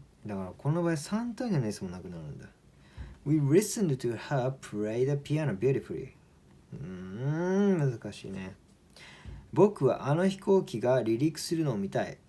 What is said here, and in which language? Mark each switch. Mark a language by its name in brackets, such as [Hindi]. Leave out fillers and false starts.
[Japanese] だからこの場合3単元の S もなくなるんだ。 [English] We listened to her play the piano beautifully。 [Japanese] 難しいね。僕はあの飛行機が離陸するのを見たい。